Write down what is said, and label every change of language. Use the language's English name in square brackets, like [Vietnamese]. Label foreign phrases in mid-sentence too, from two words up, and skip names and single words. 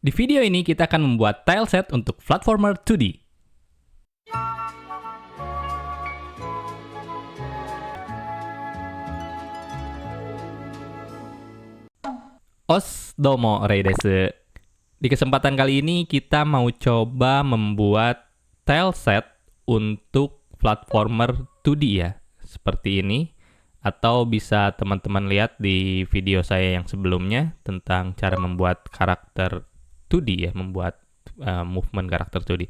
[Indonesian] Di video ini kita akan membuat tileset untuk platformer 2D. [Japanese] どうも、レイです. [Indonesian] Di kesempatan kali ini kita mau coba membuat tileset untuk platformer 2D ya. Seperti ini. Atau bisa teman-teman lihat di video saya yang sebelumnya tentang cara membuat karakter 2D ya, membuat movement karakter 2D.